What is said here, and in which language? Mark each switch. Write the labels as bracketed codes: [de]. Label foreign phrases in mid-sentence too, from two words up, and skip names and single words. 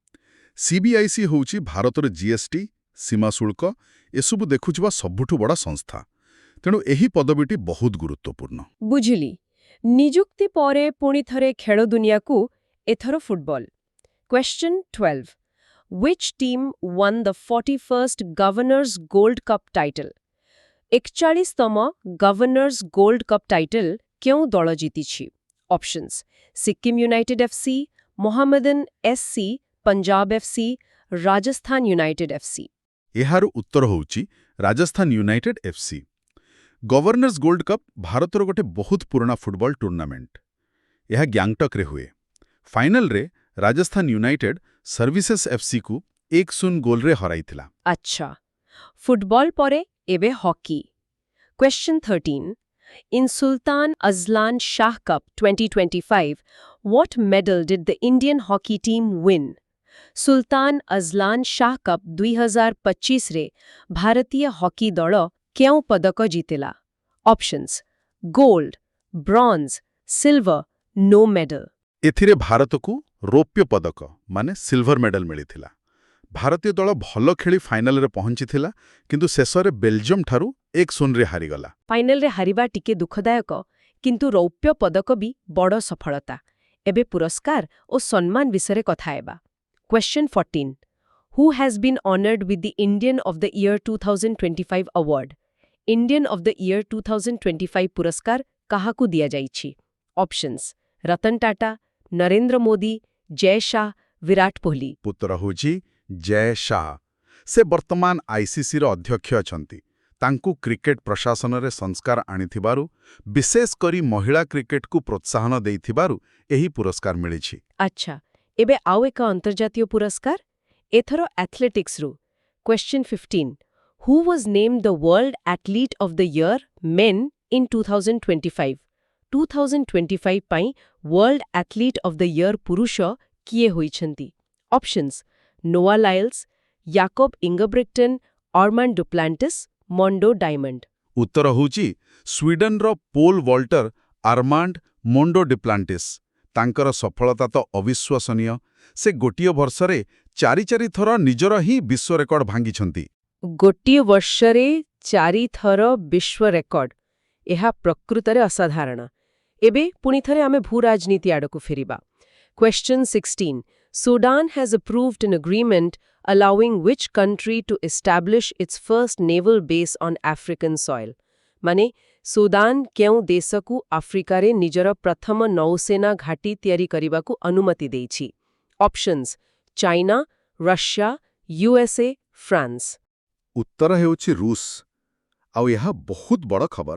[or] CBIC ହେଉଛି ଭାରତର GST, ସୀମା ଶୁଳ୍କ ଏସବୁ ଦେଖୁଥିବା ସବୁଠୁ ବଡ଼ ସଂସ୍ଥା। ତେଣୁ ଏହି ପଦବୀଟି ବହୁତ ଗୁରୁତ୍ୱପୂର୍ଣ୍ଣ। ବୁଝିଲି। ନିଯୁକ୍ତି ପରେ ପୁଣି ଥରେ ଖେଳ ଦୁନିଆକୁ, ଏଥର ଫୁଟବଲ। [en] Question 12. Which team won the 41st Governors Gold Cup title? [or] 41ତମ ଗଭର୍ଣ୍ଣର୍ସ ଗୋଲ୍ଡ କପ୍ ଟାଇଟଲ କେଉଁ ଦଳ ଜିତିଛି? ଅପସନ୍ସ: ସିକ୍କିମ ୟୁନାଇଟେଡ୍ ଏଫ୍ସି, ମୋହାମେଡାନ ଏସସି, ପଞ୍ଜାବ ଏଫ୍ସି, ରାଜସ୍ଥାନ ୟୁନାଇଟେଡ୍ ଏଫ୍ସି। ଏହାର ଉତ୍ତର ହେଉଛି ରାଜସ୍ଥାନ ୟୁନାଇଟେଡ୍ ଏଫ୍ସି। ଗଭର୍ଣ୍ଣର୍ସ ଗୋଲ୍ଡ କପ୍ ଭାରତର ଗୋଟେ ବହୁତ ପୁରୁଣା ଫୁଟବଲ ଟୁର୍ଣ୍ଣାମେଣ୍ଟ। ଏହା ଗ୍ୟାଙ୍ଗଟକ୍ରେ ହୁଏ। ଫାଇନାଲରେ ରାଜସ୍ଥାନ ୟୁନାଇଟେଡ୍ ସର୍ଭିସେସ୍ ଏଫ୍ସିକୁ 1-0 ଗୋଲରେ ହରାଇଥିଲା। ଆଚ୍ଛା। ଫୁଟବଲ ପରେ ଏବେ ହକି। [en] Question 13. In Sultan Azlan Shah Cup 2025, what medal did the Indian hockey team win? [or] ସୁଲତାନ ଅଜଲାନ ଶାହ କପ୍ 2025ରେ ଭାରତୀୟ ହକି ଦଳ କେଉଁ ପଦକ ଜିତିଲା? ଅପସନ୍ସ: [en] gold, bronze, silver, no medal. [or] ଏଥିରେ ଭାରତକୁ ରୌପ୍ୟ ପଦକ ମାନେ [en] silver medal [or] ମିଳିଥିଲା। ଭାରତୀୟ ଦଳ ଭଲ ଖେଳି ଫାଇନାଲରେ ପହଞ୍ଚିଥିଲା, କିନ୍ତୁ ଶେଷରେ ବେଲଜିୟମଠାରୁ 1-0ରେ ହାରିଗଲା। ଫାଇନାଲରେ ହାରିବା ଟିକେ ଦୁଃଖଦାୟକ, କିନ୍ତୁ ରୌପ୍ୟ ପଦକ ବି ବଡ଼ ସଫଳତା। ଏବେ ପୁରସ୍କାର ଓ ସମ୍ମାନ ବିଷୟରେ କଥା ହେବା। [en] Question 14. Who has been honored with the Indian of the Year 2025 award? [or] Indian of the Year 2025 ପୁରସ୍କାର କାହାକୁ ଦିଆଯାଇଛି? ଅପସନ୍ସ: ରତନ ଟାଟା, ନରେନ୍ଦ୍ର ମୋଦି, ଜୟ ଶାହ, ବିରାଟ କୋହଲି। ଉତ୍ତର ହେଉଛି ଜୟ ଶାହ। ସେ ବର୍ତ୍ତମାନ ଆଇସିସିର ଅଧ୍ୟକ୍ଷ ଅଛନ୍ତି। ତାଙ୍କୁ କ୍ରିକେଟ ପ୍ରଶାସନରେ ସଂସ୍କାର ଆଣିଥିବାରୁ, ବିଶେଷ କରି ମହିଳା କ୍ରିକେଟକୁ ପ୍ରୋତ୍ସାହନ ଦେଇଥିବାରୁ ଏହି ପୁରସ୍କାର ମିଳିଛି। ଆଚ୍ଛା, ଏବେ ଆଉ ଏକ ଅନ୍ତର୍ଜାତୀୟ ପୁରସ୍କାର, ଏଥର ଆଥଲେଟିକ୍ସରୁ। [en] Question 15. Who was named the World Athlete of the Year Men in 2025? [or] 2025 ପାଇଁ World Athlete of the Year ପୁରୁଷ କିଏ ହୋଇଛନ୍ତି? ଅପସନ୍ସ: ନୋଆ ଲାଇଲ୍ସ, ୟାକୋବ ଇଙ୍ଗବ୍ରିକ୍ଟନ୍, ଅର୍ମାଣ୍ଡ ଡୁପ୍ଲାଣ୍ଟିସ୍, ମଣ୍ଡୋ ଡାଇମଣ୍ଡ। ଉତ୍ତର ହେଉଛି ସ୍ୱିଡେନର [en] pole vaulter [or] ଆର୍ମାଣ୍ଡ ମୋଣ୍ଡୋ ଡିପ୍ଲାଣ୍ଟିସ୍। ତାଙ୍କର ସଫଳତା ତ ଅବିଶ୍ୱସନୀୟ। ସେ ଗୋଟିଏ ବର୍ଷରେ 4 ଥର ନିଜର ହିଁ ବିଶ୍ୱ ରେକର୍ଡ ଭାଙ୍ଗିଛନ୍ତି। ଗୋଟିଏ ବର୍ଷରେ 4 ଥର ବିଶ୍ୱ ରେକର୍ଡ। ଏହା ପ୍ରକୃତରେ ଅସାଧାରଣ। ଏବେ ପୁଣିଥରେ ଆମେ ଭୂରାଜନୀତି ଆଡ଼କୁ ଫେରିବା। [en] Question 16. Sudan has approved an agreement allowing which country to establish its first naval base on African soil? [or] ମାନେ ସୁଦାନ କେଉଁ ଦେଶକୁ ଆଫ୍ରିକାରେ ନିଜର ପ୍ରଥମ ନୌସେନା ଘାଟି ତିଆରି କରିବାକୁ ଅନୁମତି ଦେଇଛି? ଅପସନ୍ସ: ଚାଇନା, ରଷିଆ, ୟୁଏସ୍ଏ, ଫ୍ରାନ୍ସ। ଉତ୍ତର ହେଉଛି ରୁଷ। ଆଉ ଏହା ବହୁତ ବଡ଼ ଖବର।